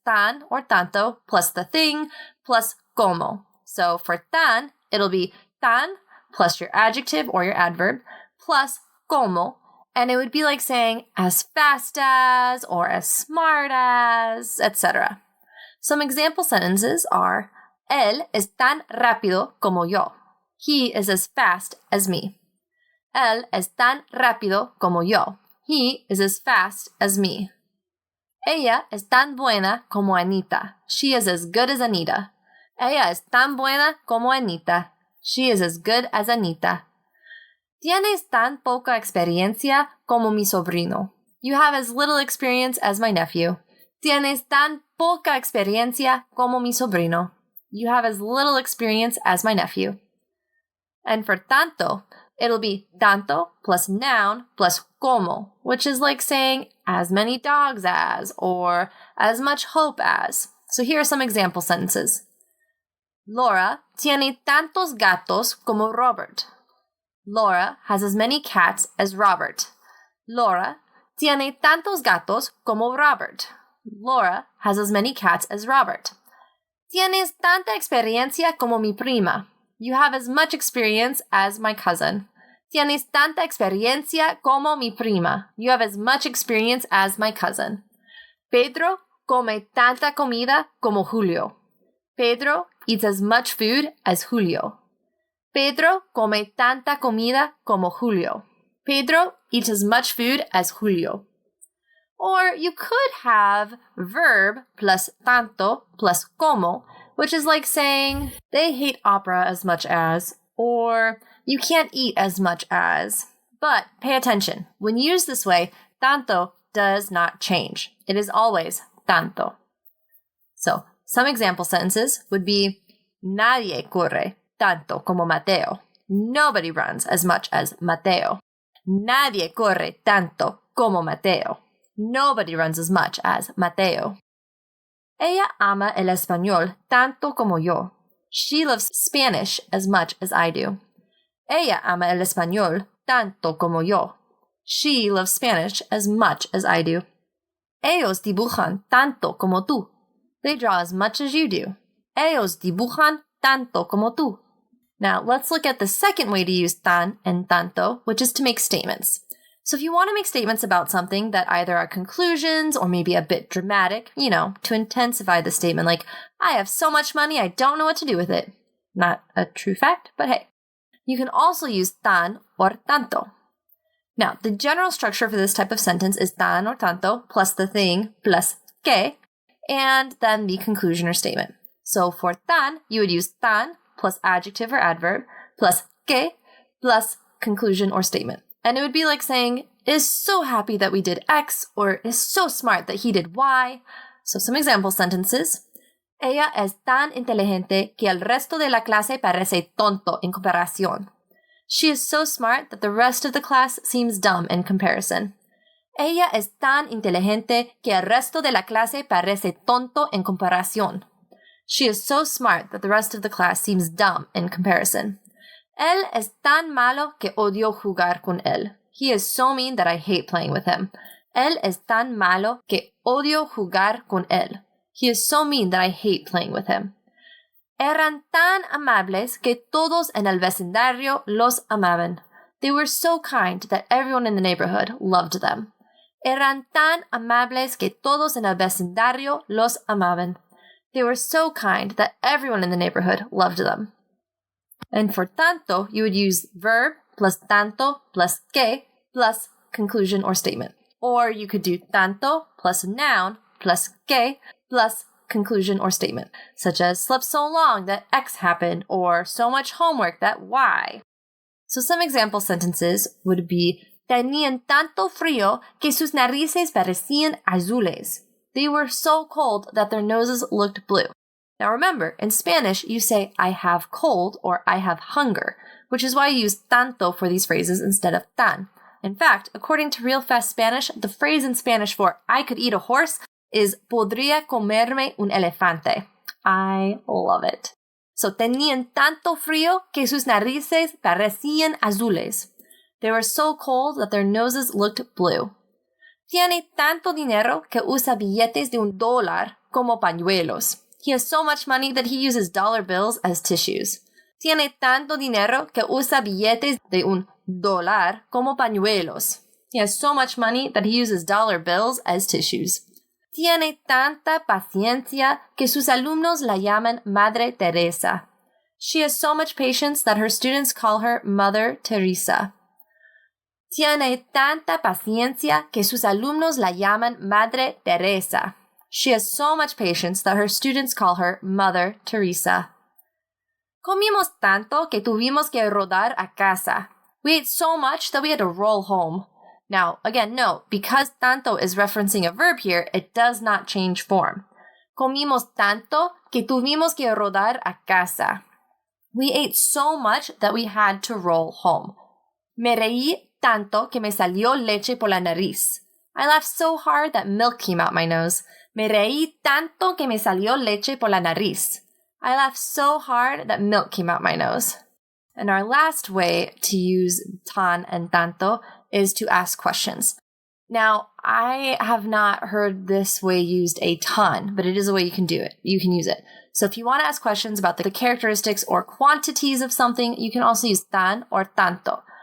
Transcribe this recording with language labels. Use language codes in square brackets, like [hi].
[en] Tan or tanto plus the thing plus como. So for tan, it'll be tan plus your adjective or your adverb plus como. And it would be like saying as fast as or as smart as, etc. Some example sentences are, [es] Él es tan rápido como yo. [en] He is as fast as me. [es] Él es tan rápido como yo. [en] He is as fast as me. [es] Ella es tan buena como Anita. [en] She is as good as Anita. [es] Ella es tan buena como Anita. [en] She is as good as Anita. [es] Tienes tan poca experiencia como mi sobrino. [en] You have as little experience as my nephew. [es] Tienes tan poca experiencia como mi sobrino. [en] You have as little experience as my nephew. And for tanto, it'll be tanto plus noun plus como, which is like saying as many dogs as or as much hope as. So here are some example sentences. [es] Laura tiene tantos gatos como Robert. [en] Laura has as many cats as Robert. [es] Laura tiene tantos gatos como Robert. [en] Laura has as many cats as Robert. [es] Tienes tanta experiencia como mi prima. [en] You have as much experience as my cousin. [es] Tienes tanta experiencia como mi prima. [en] You have as much experience as my cousin. [es] Pedro come tanta comida como Julio. [en] Pedro eats as much food as Julio. [es] Pedro come tanta comida como Julio. [en] Pedro eats as much food as Julio. Or you could have verb plus tanto plus como, which is like saying they hate opera as much as, or you can't eat as much as. But pay attention. When used this way, tanto does not change. It is always tanto. So, some example sentences would be [es] nadie corre tanto como Mateo. [en] Nobody runs as much as Mateo. [es] Nadie corre tanto como Mateo. [en] Nobody runs as much as Mateo. [es] Ella ama el español tanto como yo. [en] She loves Spanish as much as I do. [es] Ella ama el español tanto como yo. [en] She loves Spanish as much as I do. [es] Ellos dibujan tanto como tú. [en] They draw as much as you do. [es] Ellos dibujan tanto como tú. [en] Now, let's look at the second way to use tan and tanto, which is to make statements. So if you want to make statements about something that either are conclusions or maybe a bit dramatic, to intensify the statement, like, I have so much money, I don't know what to do with it. Not a true fact, but hey. You can also use tan or tanto. Now, the general structure for this type of sentence is tan or tanto plus the thing plus que, and then the conclusion or statement. So for tan, you would use tan plus adjective or adverb plus que plus conclusion or statement. And it would be like saying, is so happy that we did X, or is so smart that he did Y. So some example sentences. [es] Ella es tan inteligente que el resto de la clase parece tonto en comparación. [en] She is so smart that the rest of the class seems dumb in comparison. [es] Ella es tan inteligente que el resto de la clase parece tonto en comparación. [en] She is so smart that the rest of the class seems dumb in comparison. [es] Él es tan malo que odio jugar con él. [en] He is so mean that I hate playing with him. [es] Él es tan malo que odio jugar con él. [en] He is so mean that I hate playing with him. [es] Eran tan amables que todos en el vecindario los amaban. [en] They were so kind that everyone in the neighborhood loved them. [es] Eran tan amables que todos en el vecindario los amaban. [en] They were so kind that everyone in the neighborhood loved them. And for tanto, you would use verb plus tanto plus que plus conclusion or statement. Or you could do tanto plus noun plus que plus conclusion or statement, such as slept so long that X happened, or so much homework that Y. So some example sentences would be [es] tenían tanto frío que sus narices parecían azules. [en] They were so cold that their noses looked blue. Now remember, in Spanish, you say I have cold or I have hunger, which is why you use tanto for these phrases instead of tan. In fact, according to Real Fast Spanish, the phrase in Spanish for I could eat a horse is [es] podría comerme un elefante. [en] I love it. [es] So tenían tanto frío que sus narices parecían azules. [en] They were so cold that their noses looked blue. [es] Tiene tanto dinero que usa billetes de $1 como pañuelos. [en] He has so much money that he uses dollar bills as tissues. [es] Tiene tanto dinero que usa billetes de $1 como pañuelos. [en] He has so much money that he uses dollar bills as tissues. [es] Tiene tanta paciencia que sus alumnos la llaman Madre Teresa. [en] She has so much patience that her students call her Mother Teresa. [es] Tiene tanta paciencia que sus alumnos la llaman Madre Teresa. [en] She has so much patience that her students call her Mother Teresa. [es] Comimos tanto que tuvimos que rodar a casa. [en] We ate so much that we had to roll home. Now, again, note, because tanto is referencing a verb here, it does not change form. [es] Comimos tanto que tuvimos que rodar a casa. [en] We ate so much that we had to roll home. [es] Me reí tanto que me salió leche por la nariz. [en] I laughed so hard that milk came out my nose. [es] Me reí tanto que me salió leche por la nariz. [en] I laughed so hard that milk came out my nose. And our last way to use tan and tanto is to ask questions. Now, I have not heard this way used a ton, but it is a way you can do it. You can use it. So if you want to ask questions about the characteristics or quantities of something, you can also use tan or tanto.